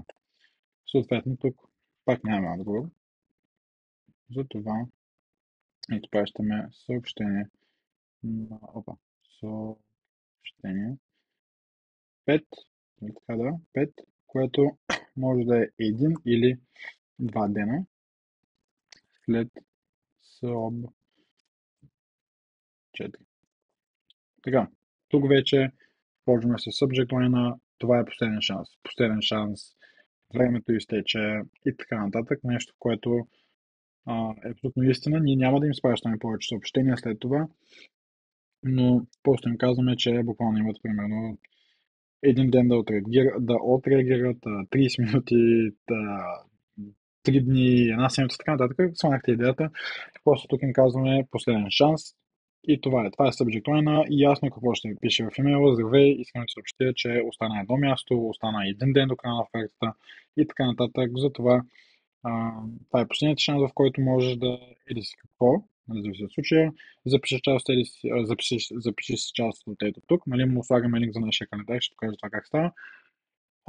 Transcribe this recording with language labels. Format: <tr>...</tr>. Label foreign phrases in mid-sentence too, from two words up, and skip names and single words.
<bg>Съответно, тук пак нямаме отговор. Затова изпращаме съобщение на съобщение 5, така да, 5, което може да е един или два дена след СОБ 4. Така, тук вече почваме с</bg> <en>subject line,</en> <bg>това е последен шанс. Последен шанс, времето изтече и така нататък. Нещо, което е абсолютно истина. Ние няма да им спращаме повече съобщения след това, но просто им казваме, че буквално имат примерно един ден да отреагират, 30 минути, 3 дни, една седмица, така нататък. Сланахте идеята. Просто тук им казваме последен шанс. И това е. Това е</bg> <en>subject line</en> <bg>и ясно какво ще пише в имейла. Здравей, искам да съобщя, че остана едно място, остана един ден до края на офертата и така нататък. Затова това е последният шанс, в който можеш да или си какво, нали, зависи от случая, запишеш част или запишеш част от ето тук, нали, му слагаме линк за нашия календар, ще покажа това как става.</bg>